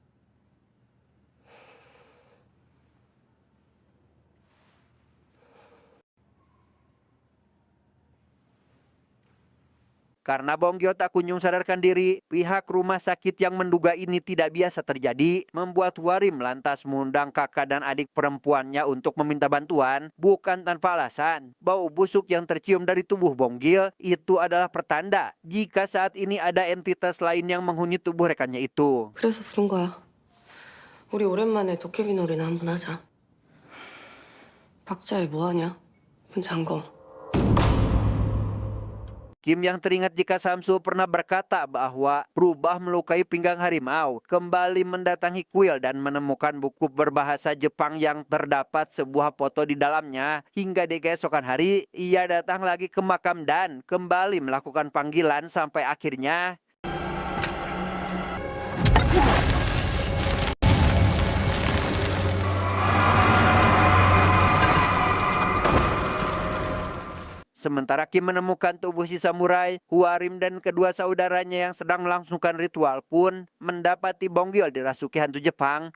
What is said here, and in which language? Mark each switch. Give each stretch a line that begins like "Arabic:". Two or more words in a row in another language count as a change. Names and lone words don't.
Indonesian: Karena Bonggyo tak kunjung sadarkan diri, pihak rumah sakit yang menduga ini tidak biasa terjadi membuat Hwarim lantas mengundang kakak dan adik perempuannya untuk meminta bantuan. Bukan tanpa alasan, bau busuk yang tercium dari tubuh Bonggil itu adalah pertanda jika saat ini ada entitas lain yang menghuni tubuh rekannya itu.
Korean: 그래서 부른 거야. 우리 오랜만에 도깨비 놀이나 한번 하자. 박자에 뭐하냐? 문 잠궈.
Indonesian: Kim yang teringat jika Samsul pernah berkata bahwa rubah melukai pinggang harimau, kembali mendatangi kuil dan menemukan buku berbahasa Jepang yang terdapat sebuah foto di dalamnya. Hingga di keesokan hari, ia datang lagi ke makam dan kembali melakukan panggilan sampai akhirnya sementara Kim menemukan tubuh si samurai, Hwarim dan kedua saudaranya yang sedang melangsungkan ritual pun mendapati Bonggil dirasuki hantu Jepang.